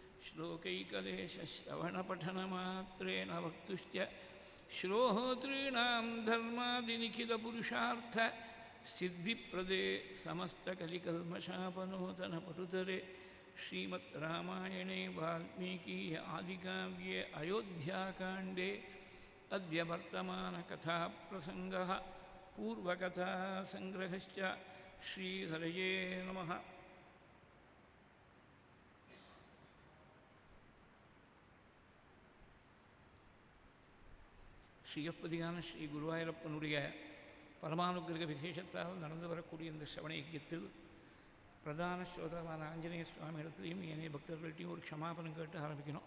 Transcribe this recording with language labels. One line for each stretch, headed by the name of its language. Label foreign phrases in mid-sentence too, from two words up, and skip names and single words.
Sanskrit: श्लोकैकलेशश्रवणपठनमात्रेण वक्तुश्च श्रोतॄणां धर्मादिनिखिलपुरुषार्थ सिद्धिप्रदे समस्तकलिकल्मषापनोतनपटुतरे श्रीमद् रामायणे वाल्मीकीय आदिकाव्ये अयोध्याकाण्डे अद्य वर्तमानकथाप्रसङ्गः पूर्वकथासङ्ग्रहश्च श्रीहरये नमः
Tamil: ஸ்ரீயப்பதியான ஸ்ரீ குருவாயூரப்பனுடைய பரமானுக்கிரக விசேஷத்தால் நடந்து வரக்கூடிய இந்த சிரவண யஜ்ஞத்தில் பிரதான ஸ்ரோதாவான ஆஞ்சநேய சுவாமி இடத்துலையும் ஏனைய பக்தர்கள்ட்டையும் ஒரு க்ஷமாபனம் கேட்டு ஆரம்பிக்கணும்.